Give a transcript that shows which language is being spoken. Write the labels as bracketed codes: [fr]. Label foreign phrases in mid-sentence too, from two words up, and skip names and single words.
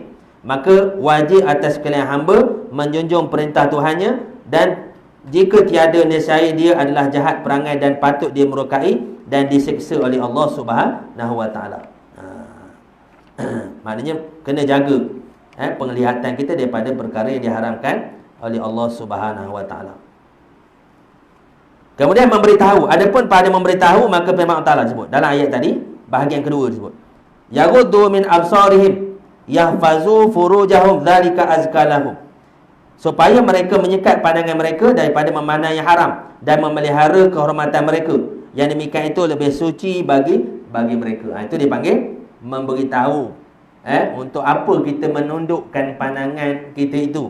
[ms] Maka wajib atas sekalian hamba menjunjung perintah Tuhannya, dan jika tiada, nescaya dia adalah jahat perangai dan patut dia murkai dan disiksa oleh Allah Subhanahu Wa Ta'ala. Maknanya kena jaga penglihatan kita daripada perkara yang diharamkan oleh Allah Subhanahu Wa Ta'ala. Kemudian memberitahu. Adapun pada memberitahu, maka firman Allah Ta'ala sebut dalam ayat tadi, bahagian kedua disebut, [ar] يغضوا من أبصارهم يحفظوا فروجهم ذلك أزكى لهم. [ms] Supaya mereka menyekat pandangan mereka daripada memandang yang haram dan memelihara kehormatan mereka. Yang demikian itu lebih suci bagi mereka. Itu dipanggil memberitahu. Untuk apa kita menundukkan pandangan kita itu?